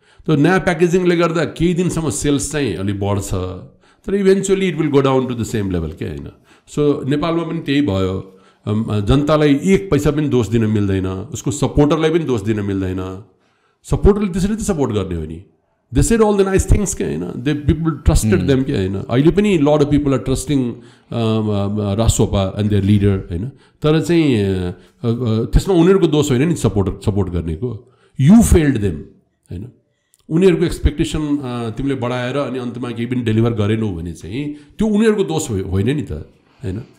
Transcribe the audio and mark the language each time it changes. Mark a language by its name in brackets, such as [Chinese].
[Nepali] त्यो नयाँ प्याकेजिङले गर्दा केही दिनसम्म सेल्स चाहिँ अलिक बढ्छ, तर [English] eventually it will go down to the same level [Nepali] क्या होइन। सो नेपालमा पनि त्यही भयो, जनतालाई एक पैसा पनि दोष दिन मिल्दैन, उसको सपोर्टरलाई पनि दोष दिन मिल्दैन। सपोर्टरले त्यसरी त सपोर्ट गर्ने हो नि, [English] They said all the nice things के होइन, they people trusted them के होइन. अहिले पनि lot of people are trusting Rasopa and their leader होइन. [Nepali] तर चाहिँ त्यसमा उनीहरूको दोष होइन नि सपोर्ट गर्नेको. [English] you failed them [Nepali] होइन. उनीहरूको एक्सपेक्टेसन तिमीले बढाएर अनि अन्तमा केही पनि डेलिभर गरेनौ भने चाहिँ त्यो उनीहरूको दोष होइन नि त होइन.